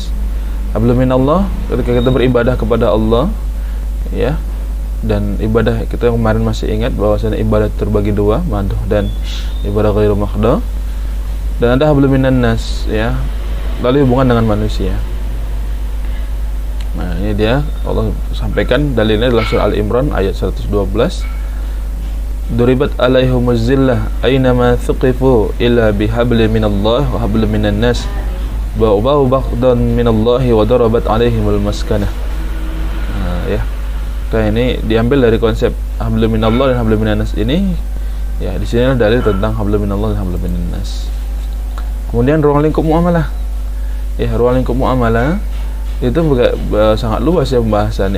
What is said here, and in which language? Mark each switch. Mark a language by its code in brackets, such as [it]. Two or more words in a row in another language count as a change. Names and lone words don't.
[ar] حبل من الله [id] ketika kita beribadah kepada Allah, ya, dan ibadah kita kemarin masih ingat bahwasanya ibadah terbagi dua, madh dan ibadah [ar] غير محض. [id] Dan ada [ar] حبل من الناس, [id] ya, lalu hubungan dengan manusia. Nah, ini dia Allah sampaikan dalilnya dalam surah Al-Imran ayat 112. [ar] ضربت عليهم الذلة أينما ثقفوا إلا بحبل من الله وحبل من الناس باءوا بغضب من الله وضربت عليهم المسكنة. [id] Ya. Nah, ini diambil dari konsep [ar] حبل من الله [id] dan [ar] حبل من الناس [id] ini. Ya, di sini ada dalil tentang [ar] حبل من الله [id] dan [ar] حبل من الناس. [id] Kemudian ruang lingkup muamalah. Ya, ruang lingkup muamalah itu sangat luas ya pembahasannya.